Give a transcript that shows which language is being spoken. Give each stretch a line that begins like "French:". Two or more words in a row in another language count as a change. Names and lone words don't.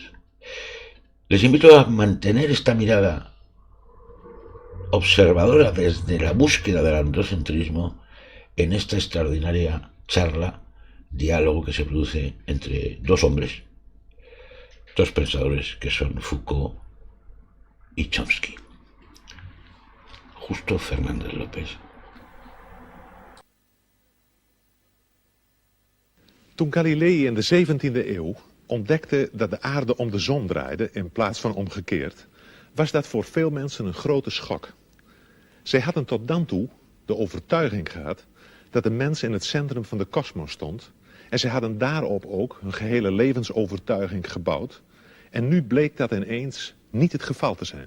Spanish: Les invito a mantener esta mirada observadora desde la búsqueda del androcentrismo en esta extraordinaria charla, diálogo que se produce entre dos hombres, dos pensadores que son Foucault y Chomsky. Justo, Fernández, López.
Dutch: Toen Galilei in de 17e eeuw ontdekte dat de aarde om de zon draaide in plaats van omgekeerd, was dat voor veel mensen een grote schok. Zij hadden tot dan toe de overtuiging gehad dat de mens in het centrum van de kosmos stond en zij hadden daarop ook hun gehele levensovertuiging gebouwd en nu bleek dat ineens niet het geval te zijn.